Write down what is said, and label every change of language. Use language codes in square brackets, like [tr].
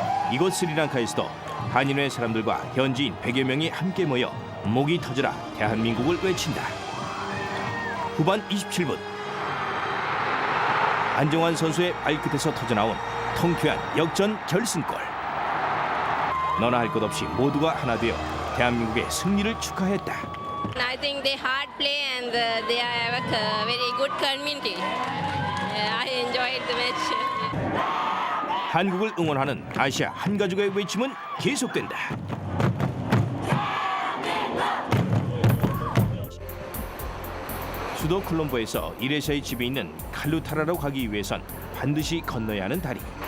[ko] 이곳 스리랑카에서도 한인회 사람들과 현지인 100여 명이 함께 모여 목이 터져라 대한민국을 외친다. 후반 27분 안정환 선수의 발끝에서 터져나온 통쾌한 역전 결승골. 너나 할 것 없이 모두가 하나 되어 대한민국의 승리를 축하했다. [en] I think they hard play and they have a very good community. I enjoyed the match. [ko] 한국을 응원하는 아시아 한 가족의 외침은 계속된다. 수도 콜롬보에서 이레샤의 집에 있는 칼루타라로 가기 위해선 반드시 건너야 하는 다리.